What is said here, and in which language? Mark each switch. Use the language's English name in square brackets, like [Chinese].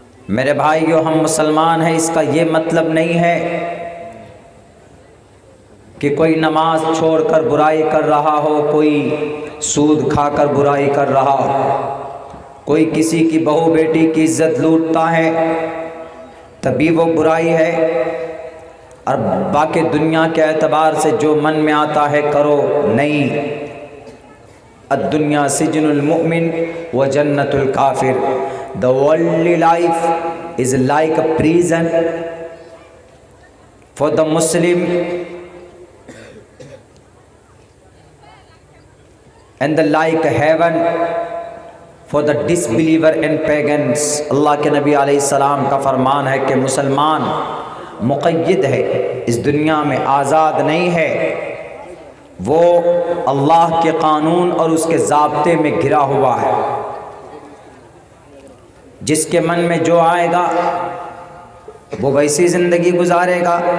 [Hindi] मेरे भाइयों, हम मुसलमान हैं, इसका ये मतलब नहीं है कि कोई नमाज छोड़कर बुराई कर रहा हो, कोई सूद खाकर बुराई कर रहा हो, कोई किसी की बहू बेटी की इज्जत लूटता है तभी वो बुराई है, और बाकी दुनिया के एतबार से जो मन में आता है करो, नहीं। [Arabic] अद्दुनिया सिजनुल मुमिन व जन्नतुल काफिर, [English] The worldly life is like a prison for the Muslim and the like heaven for the disbeliever and pagans। [Hindi] अल्लाह के नबी अलैहिस्सलाम का फरमान है कि मुसलमान मुक़य्यद है, इस दुनिया में आज़ाद नहीं है, वो अल्लाह के कानून और उसके ज़ाब्ते में घिरा हुआ है। जिसके मन में जो आएगा वो वैसी ज़िंदगी गुजारेगा।